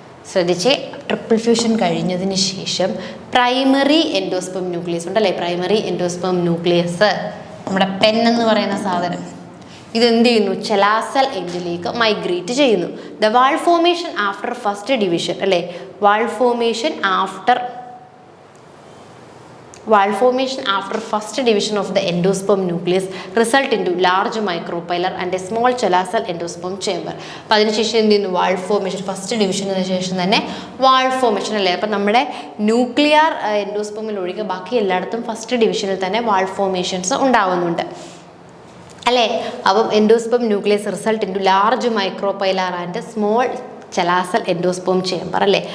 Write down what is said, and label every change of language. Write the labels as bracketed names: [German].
[Malayalam] ശ്രദ്ധിച്ച്, triple fusion കഴിഞ്ഞതിന് ശേഷം പ്രൈമറി എൻഡോസ്പേം ന്യൂക്ലിയസ് ഉണ്ടല്ലേ, പ്രൈമറി എൻഡോസ്പേം ന്യൂക്ലിയസ് നമ്മുടെ പെൻ എന്ന് പറയുന്ന സാധനം ഇതെന്ത് ചെയ്യുന്നു, ചെലാസൽ എൻഡിലേക്ക് മൈഗ്രേറ്റ് ചെയ്യുന്നു. [English] The wall formation after first division അല്ലേ, wall formation after Wall formation after first division of the endosperm nucleus result into large micropylar and a small chelacal endosperm chamber. [Malayalam] അപ്പോൾ അതിനുശേഷം എന്ത് ചെയ്യുന്നു? വാൾ ഫോർമേഷൻ. ഫസ്റ്റ് ഡിവിഷന് ശേഷം തന്നെ വാൾ ഫോർമേഷൻ അല്ലേ. അപ്പം നമ്മുടെ ന്യൂക്ലിയർ എൻഡോസ്പെർമിൽ ഒഴികെ ബാക്കി എല്ലായിടത്തും ഫസ്റ്റ് ഡിവിഷനിൽ തന്നെ വാൾ ഫോർമേഷൻസ് ഉണ്ടാവുന്നുണ്ട് അല്ലേ. [English] അപ്പം endosperm nucleus result into large micropylar and small chalazal endosperm chamber അല്ലേ.